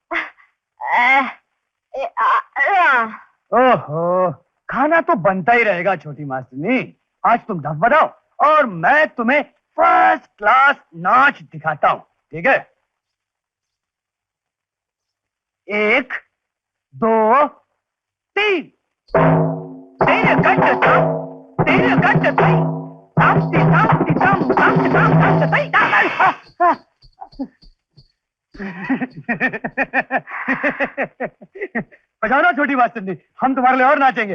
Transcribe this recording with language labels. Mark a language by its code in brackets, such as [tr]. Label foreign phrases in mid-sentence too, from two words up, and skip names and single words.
[hi] ओहो, खाना तो बनता ही रहेगा छोटी मास्टरनी। आज तुम डफ बजाओ और मैं तुम्हें [en] first class [hi] नाच दिखाता हूँ, ठीक है? 1 2 3। तेरे गंड तम, तेरे गंड तई, तामती तामती तम, तामती ताम ताम तई ताम। बजाओ ना छोटी मास्टरनी, हम तुम्हारे लिए और नाचेंगे।